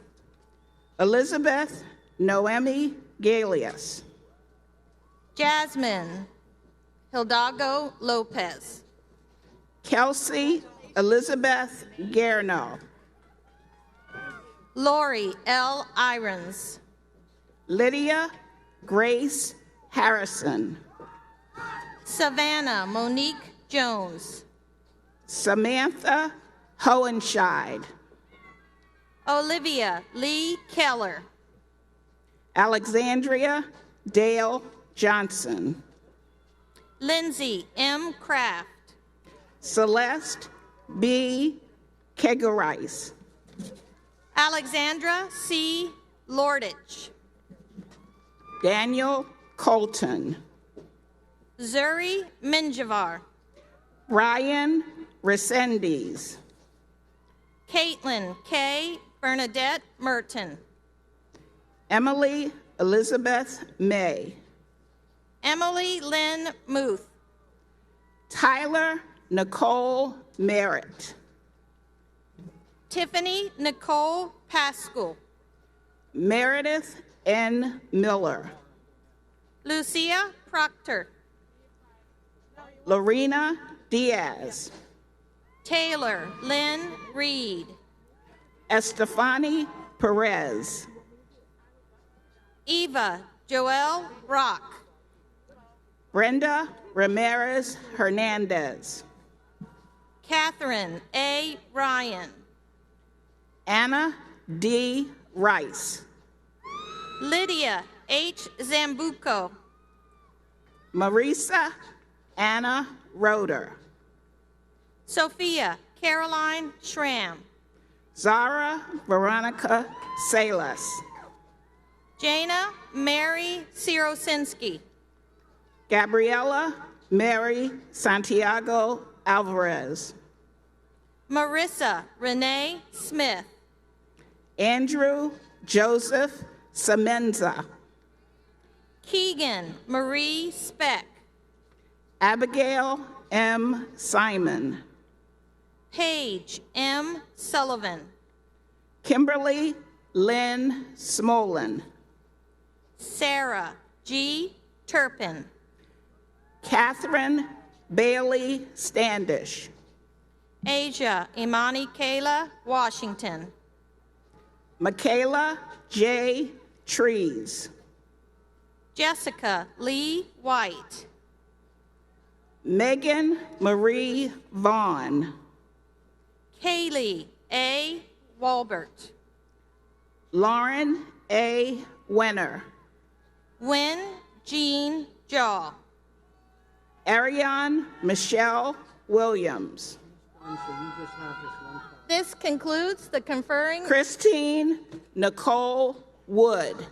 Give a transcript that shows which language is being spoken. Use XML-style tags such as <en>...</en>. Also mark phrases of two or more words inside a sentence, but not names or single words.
<en>Elizabeth Noemi Galius. Jasmine Hildago Lopez. Kelsey Elizabeth Guerno. Lori L. Irons. Lydia Grace Harrison. Savannah Monique Jones. Samantha Hohenscheid. Olivia Lee Keller. Alexandria Dale Johnson. Lindsay M. Kraft. Celeste B. Kegerice. Alexandra C. Lordich. Daniel Colton. Zuri Minjavar. Ryan Resendiz. Caitlin K. Bernadette Merton. Emily Elizabeth May. Emily Lynn Muth. Tyler Nicole Merritt. Tiffany Nicole Pascal. Meredith N. Miller. Lucia Proctor. Lorena Diaz. Taylor Lynn Reed. Estefani Perez. Eva Joelle Rock. Brenda Ramirez Hernandez. Catherine A. Ryan. Anna D. Rice. Lydia H. Zambuco. Marisa Anna Roeder. Sophia Caroline Schramm. Zara Veronica Salas. Jana Mary Sirosinski. Gabriela Mary Santiago Alvarez. Marissa Renee Smith. Andrew Joseph Semenza. Keegan Marie Speck. Abigail M. Simon. Paige M. Sullivan. Kimberly Lynn Smolin. Sarah G. Turpin. Catherine Bailey Standish. Asia Imani Kayla Washington. Michaela J. Trees. Jessica Lee White. Megan Marie Vaughn. Kaylee A. Walbert. Lauren A. Wenner. Wynn Jean Jaw. Ariane Michelle Williams. This concludes the conferring. Christine Nicole Wood.</en>